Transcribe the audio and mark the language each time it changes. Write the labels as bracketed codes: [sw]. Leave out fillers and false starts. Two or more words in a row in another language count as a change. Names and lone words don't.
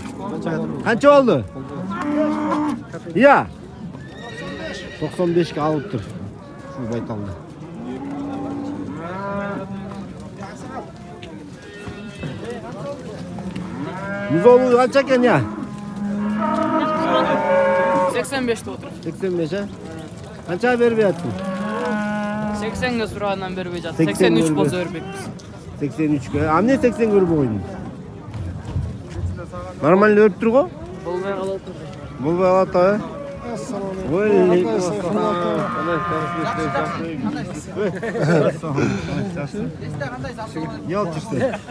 [ky] Канча болду? Ия. 95ке алып тур. Шу байталды. Музолу канча экен, я? 85 деп отыр. 85, э? Канча бербей атсың? 80-ге сурагандан бербей жатыр. 83 болсо бербекпиз. 83-ке. Эмне 80 көрүп койдуң? Нормально өрүп тур го? Болбой калат. Болбой калат, э? Не алып жүрсүң?